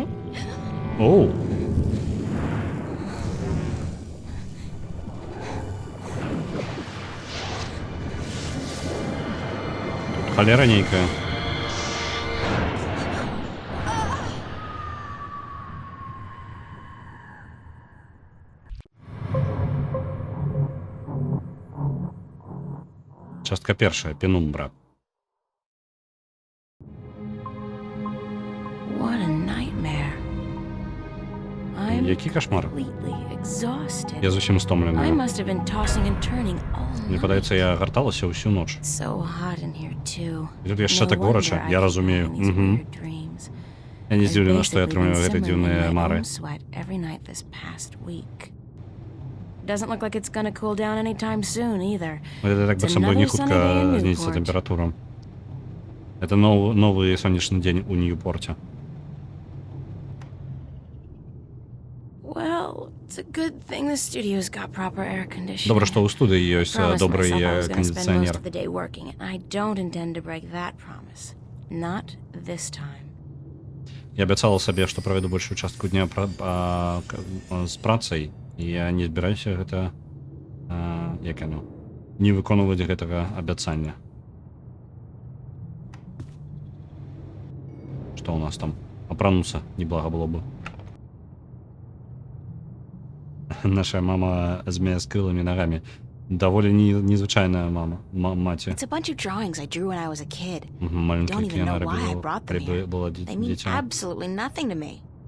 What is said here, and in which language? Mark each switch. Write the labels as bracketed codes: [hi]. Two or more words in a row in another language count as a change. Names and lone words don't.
[be] Оу. Тут халера нейкая. Частка першая, пенумбра. [en] What a nightmare. I'm [be] Які кошмар. [en] completely exhausted. [be] Я зусім [en] I [be] стомленая. [en] must have been tossing and turning all [be] Мне [en] night. [be] падаецца, я гарталася ўсю ноч. [en] So hot in here too. [be] І тут яшчэ [en] No [be] так горача, [en] wonder I [be] я [en] keep [be] разумею. [en] having these Мгм. weird dreams. [be] Я не [en] I've [be] здзіўлена, што я [en] basically [be] атрымаю [en] been [be] гэтыя [en] simmering in [be] дзіўныя [en] my [be] мары. [en] own sweat every night this past week. Doesn't look like it's gonna cool down anytime soon either. [be] Гэта так [en] It's [be] быццам бы не [en] another sunny day in [be] хутка знізіцца [en] Newport. [be] тэмпература. Это новы сонечны дзень у Ньюпорце. [en] Well, it's a good thing the studio's got proper air conditioning. [be] Добра, што ў студыі ёсць [en] Promised [be] добры [en] myself I was gonna spend most [be] кандыцыянер. [en] of the day working, and I don't intend to break that promise. Not this time. [be] Я абяцала сабе, што праведу большую частку дня з працай, і я не збіраюся гэта як яно не выконваць гэтага абяцання. Што ў нас там? Апрануцца неблага было бы. Наша мама змея з крылымі нагамі. Даволі незвычайная маці. [en] It's a bunch of drawings I drew when I was a kid. [be] Маленькая [en] Don't even [be] яна [en] know why I [be] рабіла, [en] brought them here. [be] была [en] They mean [be] дзіця. [en] absolutely nothing to me.